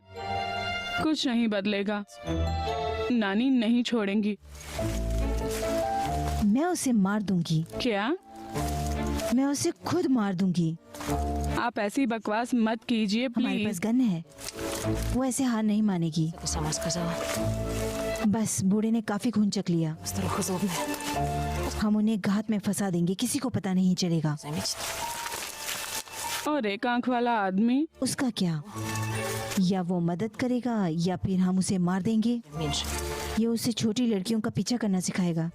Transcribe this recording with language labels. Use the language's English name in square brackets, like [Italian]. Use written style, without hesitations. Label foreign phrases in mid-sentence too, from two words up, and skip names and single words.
[Hindi] कुछ नहीं बदलेगा। नानी नहीं छोड़ेंगी। मैं उसे मार दूंगी। क्या? मैं उसे खुद मार दूंगी। आप ऐसी बकवास मत कीजिए हमारे पास प्लीज। गन है, वो ऐसे हार नहीं मानेगी। [Russian] Ты сама сказала. [Hindi] बस बूढ़े ने काफी खून चख लिया। [Russian] Старуха злобная. [Hindi] हम उन्हें घात में फंसा देंगे, किसी को पता नहीं चलेगा। [Russian] Заметит. [Hindi] और एक आंख वाला आदमी? उसका क्या? या वो मदद करेगा या फिर हम उसे मार देंगे। [Russian] Меньше. [Hindi] ये उसे छोटी लड़कियों का पीछा करना सिखाएगा।